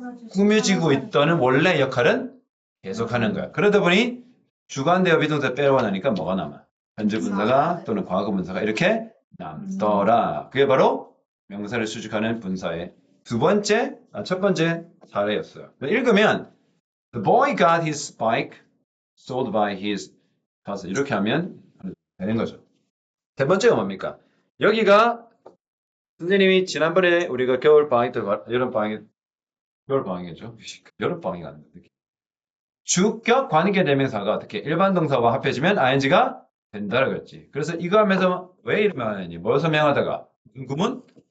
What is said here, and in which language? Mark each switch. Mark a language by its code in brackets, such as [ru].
[ko] 꾸며지고 있던 원래 역할은 계속하는 거야. 그러다 보니 주관대어 비동사 빼고 나니까 뭐가 남아? 현재 분사가 또는 과거 분사가 이렇게 남더라. 그게 바로 명사를 수직하는 분사의 첫 번째 사례였어요. [en] 읽으면 The boy got his bike sold by his cousin. [ko] 이렇게 하면 되는 거죠. 세 번째가 뭡니까? 여기가 선생님이 지난번에 우리가 겨울방학 때, 겨울방학이죠. 여름방학이 아닌데. 주격 관계대명사가 어떻게 일반 동사와 합해지면 ing가 된다라고 그랬지. 그래서 이거 하면서 왜 이러면 하느니 뭘 설명하다가 구문?